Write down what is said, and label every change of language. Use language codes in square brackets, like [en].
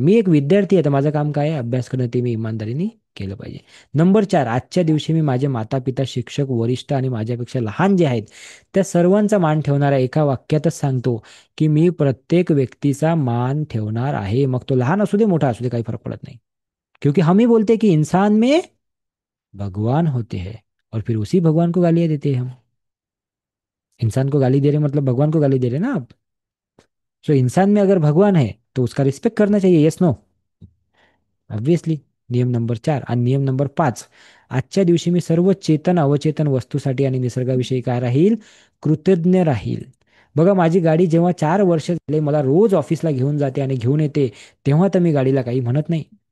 [mr] मी एक विद्यार्थी आहे, तर माझं काम काय आहे? अभ्यास करणं, ते मी इमानदारीने केलं पाहिजे. नंबर 4, आजच्या दिवशी मी माझे माता पिता, शिक्षक, वरिष्ठ आणि माझ्यापेक्षा लहान जे आहेत त्या सर्वांचा मान ठेवणाऱ्या एका वाक्यातच सांगतो की मी प्रत्येक व्यक्तीचा मान ठेवणार आहे. मग तो लहान असू दे, मोठा असू दे, काही फरक पडत नाही. [hi] क्योंकि हम ही बोलते कि इंसान में भगवान होते हैं, और फिर उसी भगवान को गालियां देते हैं हम. इंसान को गाली दे रहे मतलब भगवान को गाली दे रहे ना आप. सो इंसान में अगर भगवान है तो उसका रिस्पेक्ट करना चाहिए. [en] Yes no? Obviously. नियम नंबर 4. [mr] आणि नियम नंबर 5, आजच्या दिवशी मी सर्व चेतन अवचेतन वस्तूसाठी आणि निसर्गाविषयी काय राहील? कृतज्ञ राहील. बघा, माझी गाडी जेव्हा 4 वर्ष झाले मला रोज ऑफिसला घेऊन जाते आणि घेऊन येते, तेव्हा तर मी गाडीला काही म्हणत नाही.